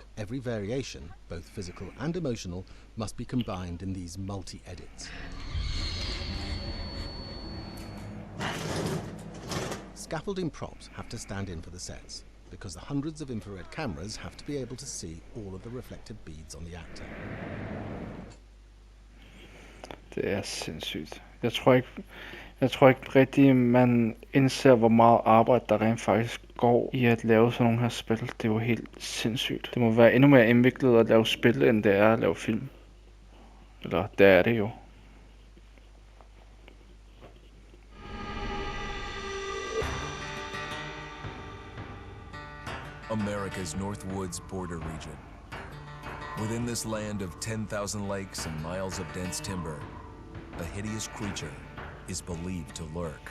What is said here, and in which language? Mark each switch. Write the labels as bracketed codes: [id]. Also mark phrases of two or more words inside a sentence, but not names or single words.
[en] Every variation, both physical and emotional, must be combined in these multi-edits. Scaffolding props have to stand in for the sets, because the hundreds of infrared cameras have to be able to see all of the reflective beads on the actor. [da] Det er sindssygt. Jeg tror ikke rigtig, man indser, hvor meget arbejde der rent faktisk går i at lave sådan nogle her spil. Det er jo helt sindssygt. Det må være endnu mere indviklet at lave spil, end det er at lave film. Eller det er det jo. [en] America's North Woods border region. Within this land of 10,000 lakes and miles of dense timber, a hideous creature is believed to lurk.